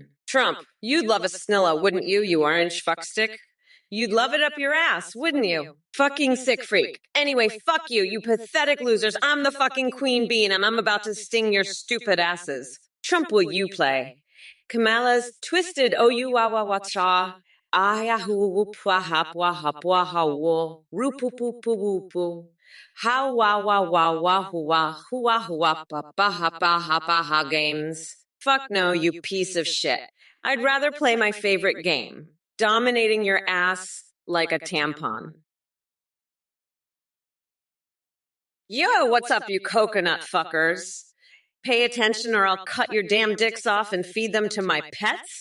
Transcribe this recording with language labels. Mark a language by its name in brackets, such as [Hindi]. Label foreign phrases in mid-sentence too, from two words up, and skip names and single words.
[English] Trump, you'd love a Snilla, wouldn't you, you orange fuckstick? You'd love it up your ass, wouldn't you? Fucking sick freak. Anyway, fuck you, you pathetic losers. I'm the fucking queen bee and I'm about to sting your stupid asses. Trump, will you play? Kamala's twisted O-U-wa-wa-wa-cha. Ah-ya-hoo-whoop-wa-hap-wa-hap-wa-ha-wo. Roo-poo-poo-poo-woo-poo. How-wa-wa-wa-wa-hoo-wa-hoo-wa-pa-pa-ha-pa-ha-pa-ha games. Fuck no, you piece of shit. I'd rather play my favorite game. Dominating your ass like a tampon. Yo, what's up, you coconut fuckers? Pay attention or I'll cut your damn dicks off and feed them to my pets?